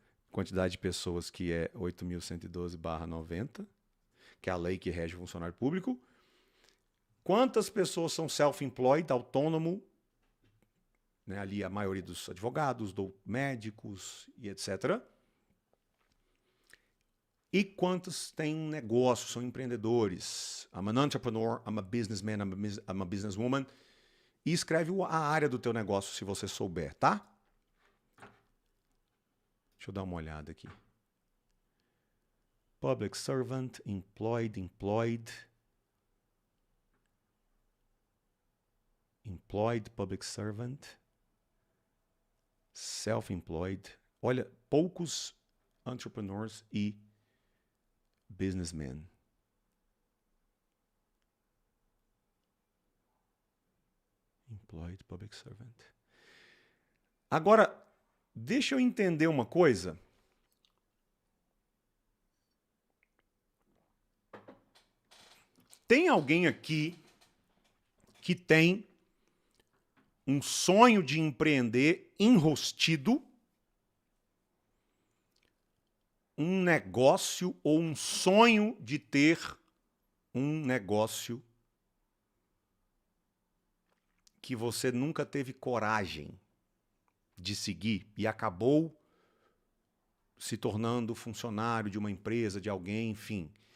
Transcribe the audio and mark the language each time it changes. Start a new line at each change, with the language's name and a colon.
Portuguese: Quantidade de pessoas que é 8.112/90, que é a lei que rege o funcionário público. Quantas pessoas são self-employed, autônomo, né, ali a maioria dos advogados, médicos e etc. E quantos têm um negócio, são empreendedores.
English: I'm an entrepreneur, I'm a businessman, I'm a businesswoman.
Portuguese: E escreve a área do teu negócio, se você souber, tá? Deixa eu dar uma olhada aqui.
English: Public servant, employed. Employed, public servant, self-employed.
Portuguese: Olha, poucos entrepreneurs e businessmen.
English: Employed, public servant.
Portuguese: Agora, deixa eu entender uma coisa. Tem alguém aqui que tem um sonho de empreender enrostido, um negócio ou um sonho de ter um negócio que você nunca teve coragem de seguir e acabou se tornando funcionário de uma empresa, de alguém, enfim.